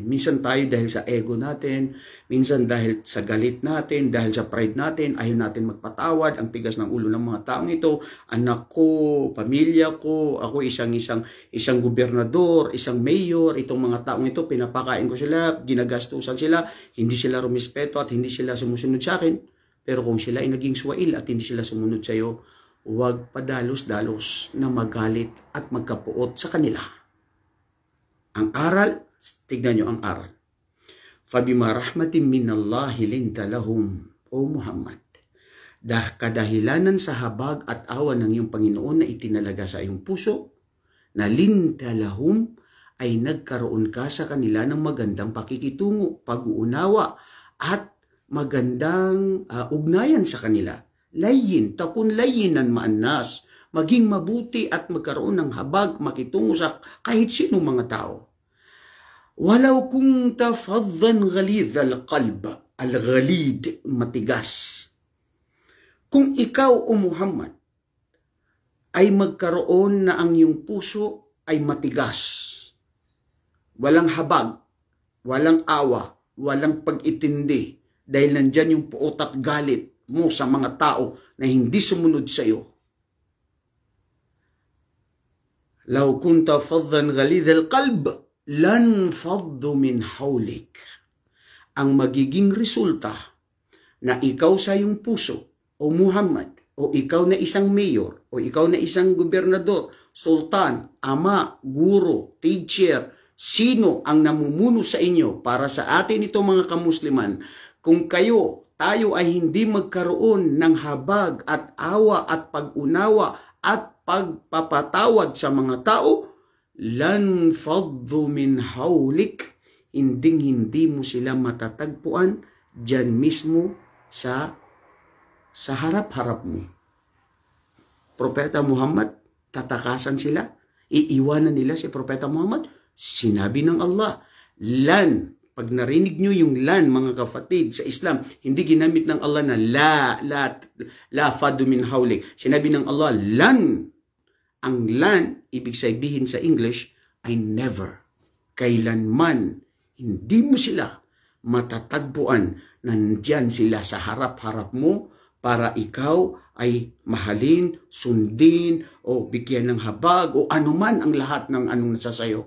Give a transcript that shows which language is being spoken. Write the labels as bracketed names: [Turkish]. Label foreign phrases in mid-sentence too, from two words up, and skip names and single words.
[Filipino] Minsan tayo dahil sa ego natin, minsan dahil sa galit natin, dahil sa pride natin, ayaw natin magpatawad, ang tigas ng ulo ng mga taong ito, anak ko, pamilya ko, ako isang gobernador, isang mayor, itong mga taong ito, pinapakain ko sila, ginagastusan sila, hindi sila rumispeto at hindi sila sumusunod sa akin. Pero kung sila ay naging swail at hindi sila sumunod sa iyo, huwag padalos-dalos na magalit at magkapuot sa kanila. Ang aral, tignan nyo ang aral. [Arabic] فبما رحمة من الله لنت لهم, [Filipino] o Muhammad. Kadahilanan sa habag at awa ng iyong Panginoon na itinalaga sa iyong puso, na [Arabic] لنت لهم, [Filipino] ay nagkaroon ka sa kanila ng magandang pakikitungo, pag-uunawa, at magandang ugnayan sa kanila. [Arabic] لين، تكن لينا مع الناس, [Filipino] maging mabuti at magkaroon ng habag, makitungo sa kahit sinong mga tao. [Arabic] ولو كنت فظا غليظ القلب، الغليظ, [Filipino] matigas. Kung ikaw o Muhammad ay magkaroon na ang iyong puso ay matigas, walang habag, walang awa, walang pag-itindi, dahil nandyan yung puot at galit mo sa mga tao na hindi sumunod sa iyo. [Arabic] لو كنت فظا غليظ القلب، لن فضوا من حولك. [Filipino] Ang magiging resulta na ikaw sa iyong puso, o Muhammad, o ikaw na isang mayor, o ikaw na isang gobernador, sultan, ama, guro, teacher, sino ang namumuno sa inyo para sa atin ito mga kamusliman, kung tayo ay hindi magkaroon ng habag at awa at pag-unawa at pagpapatawad sa mga tao, [Arabic] لن فضوا من حولك, [Filipino] hindi mo sila matatagpuan dyan mismo sa harap-harap mo. Propeta Muhammad, tatakasan sila, iiwanan nila si Propeta Muhammad. Sinabi ng Allah, lan. Pag narinig nyo yung lan, mga kapatid, sa Islam, hindi ginamit ng Allah na [Arabic] لا فضوا من حولك. [Filipino] Sinabi ng Allah, lan. Ang lan, ibig sabihin sa English, ay never. Kailanman, hindi mo sila matatagpuan. Nandyan sila sa harap-harap mo para ikaw ay mahalin, sundin, o bigyan ng habag, o anuman ang lahat ng anong nasa sayo.